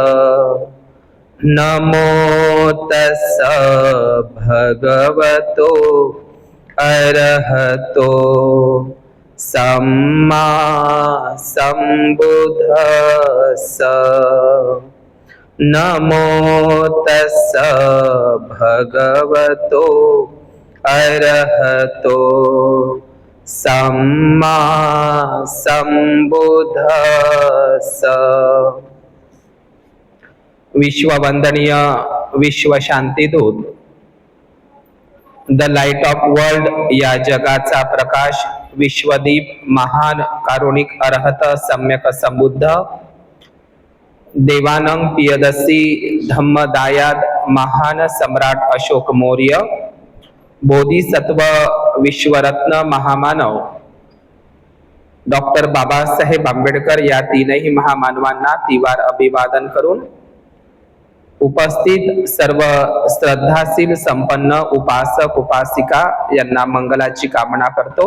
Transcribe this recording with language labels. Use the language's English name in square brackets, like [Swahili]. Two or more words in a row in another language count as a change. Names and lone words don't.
[Pali] नमो तस्स भगवतो अरहतो सम्मा सम्बुद्धस्स। नमो तस्स भगवतो अरहतो सम्मा सम्बुद्धस्स। [Marathi] विश्ववंदनीय विश्व शांतीदूत, [English] The Light of World [Marathi] या जगाचा प्रकाश, विश्वदीप, महान कारुणिक अरहत सम्यक संबुद्ध देवानंद पियदसी धम्मदायाद महान सम्राट अशोक मौर्य, बोधिसत्व विश्वरत्न महामानव डॉक्टर बाबासाहेब आंबेडकर या तीनही महामानवांना तिवार अभिवादन करून उपस्थित सर्व श्रद्धाशील संपन्न उपासक उपासिका यांना मंगलाची कामना करतो।